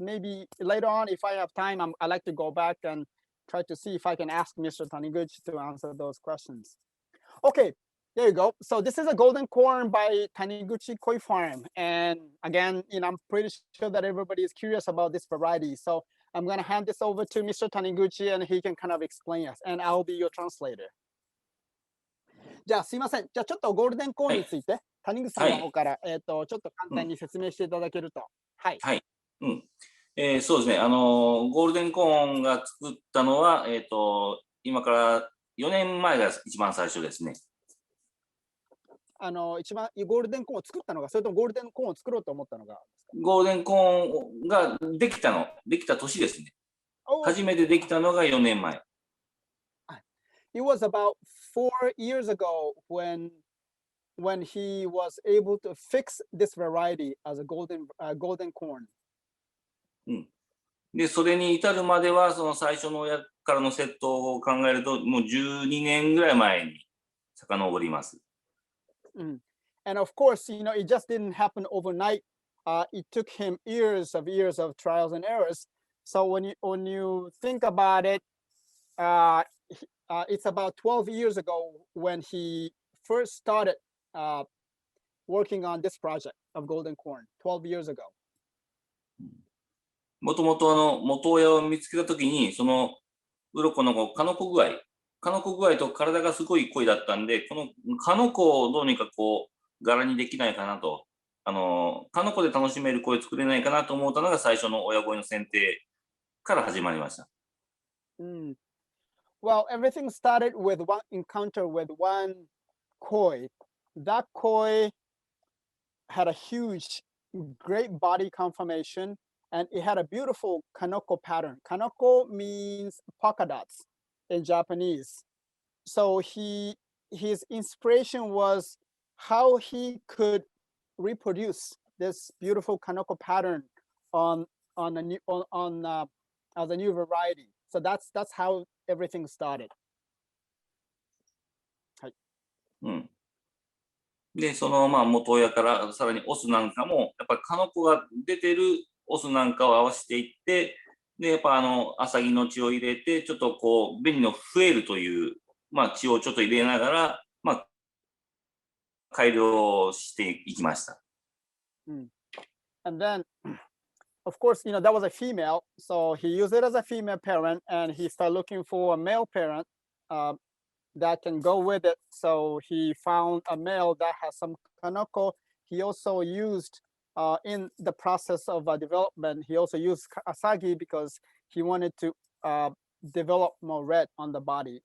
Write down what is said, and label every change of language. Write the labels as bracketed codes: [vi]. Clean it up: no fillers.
[en] Maybe later on, if I have time, I like to go back and try to see if I can ask Mr. Taniguchi to answer those questions. Okay, There you go. So this is a golden corn by Taniguchi Koi Farm. And again, I'm pretty sure that everybody is curious about this variety. So I'm going to hand this over to Mr. Taniguchi and he can kind of explain us. And I'll be your translator. [ja] じゃあすいません。じゃあちょっとゴールデンコーンについて、谷口さんの方から、ちょっと簡単に説明していただけると。はい。はい。そうですね。ゴールデンコーンが作ったのは、今から4年前が一番最初ですね。一番ゴールデンコーンを作ったのが、それともゴールデンコーンを作ろうと思ったのがゴールデンコーンができた年ですね。初めてできたのが4年前。 [en] It was about 4 years ago when he was able to fix this variety as a golden corn. [ja] で、それに至るまでは、その最初の親からのセットを考えると、もう12年ぐらい前に遡ります。 [en] And of course, it just didn't happen overnight. It took him years of trials and errors. So when you think about it, it's about 12 years ago when he first started working on this project of golden corn. 12 years ago. [ja] もともと元親を見つけたときに、その鱗のカノコ具合と体がすごい濃いだったんで、このカノコをどうにか柄にできないかなと、カノコで楽しめる声作れないかなと思ったのが最初の親声の選定から始まりました。 [en] Well, everything started with one encounter with one koi. That koi had a huge, great body conformation, and it had a beautiful kanoko pattern. Kanoko means polka dots in Japanese. So his inspiration was how he could reproduce this beautiful kanoko pattern on a new as a new variety. So that's how everything started. [ja] はい。で、その元親からさらにオスなんかもやっぱりカノコが出てるオスなんかを合わせていって、でやっぱアサギの血を入れてちょっと紅の増えるという血をちょっと入れながら改良していきました。 [en] And then, of course, that was a female, so he used it as a female parent, and he started looking for a male parent that can go with it. So he found a male that has some kanoko. He also used, in the process of development, he also used asagi because he wanted to develop more red on the body.